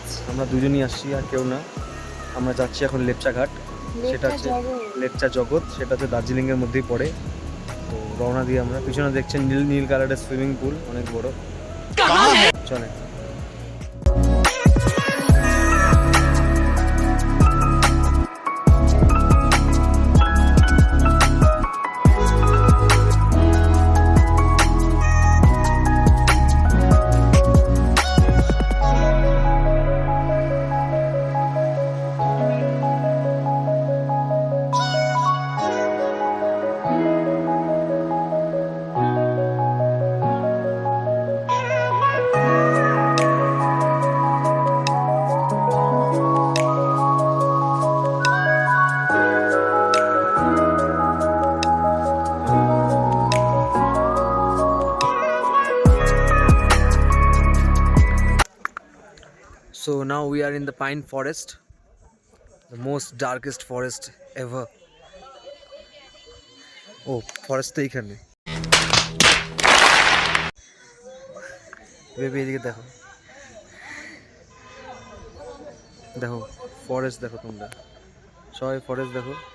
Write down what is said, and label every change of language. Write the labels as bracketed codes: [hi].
[bn] আমরা দুজনই আসছি, আর কেউ না। আমরা যাচ্ছি এখন লেপচা ঘাট, সেটা হচ্ছে লেপচা জগৎ, সেটা হচ্ছে দার্জিলিংয়ের মধ্যেই পড়ে। তো রওনা দিয়ে আমরা, পিছনে দেখছেন নীল নীল কালারের সুইমিং পুল, অনেক বড়। চলে [en] So now we are in the pine forest, the most darkest forest ever. [bn] Oh, forest তো এখানে। বেবি এদিকে দেখো, দেখো ফরেস্ট দেখো, তোমরা সবাই ফরেস্ট দেখো।